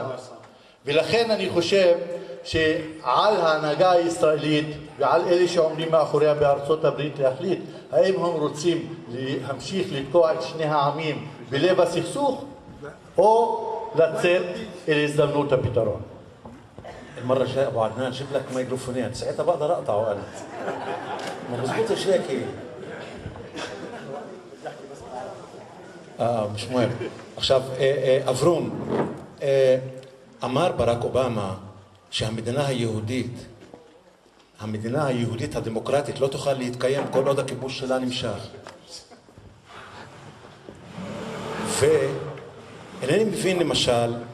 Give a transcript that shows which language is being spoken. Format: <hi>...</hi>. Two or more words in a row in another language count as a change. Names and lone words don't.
<he>ולכן אני חושב שעל ההנהגה הישראלית ועל אלה שעומדים מאחוריה בארצות הברית להחליט האם הם רוצים להמשיך לתקוע את שני העמים בלב הסכסוך או לצאת אל הזדמנות הפתרון.</he> <ar>المرة الجاية أبو عدنان جيب لك ميكروفونين ساعتها بقدر أقطعه أنا ما بزبطش هيك مش مهم עכשיו אברון</ar> <he>אמר ברק אובמה שהמדינה היהודית הדמוקרטית לא תוכל להתקיים כל עוד הכיבוש שלה נמשך ואינני מבין למשל</he>